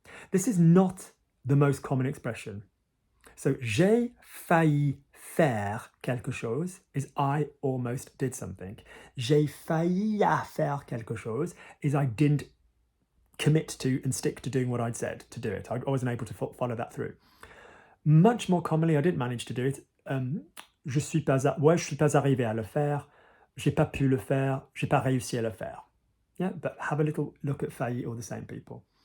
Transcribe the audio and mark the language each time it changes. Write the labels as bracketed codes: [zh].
[en] This is not the most common expression. So, [fr] j'ai failli faire quelque chose [en] is I almost did something. [fr] J'ai failli à faire quelque chose [en] is I didn't commit to and stick to doing what I'd said to do it. I wasn't able to follow that through. Much more commonly, I didn't manage to do it. [fr] Je suis pas arrivé à le faire. J'ai pas pu le faire. J'ai pas réussi à le faire. [en] Yeah, but have a little look at failli, all the same people.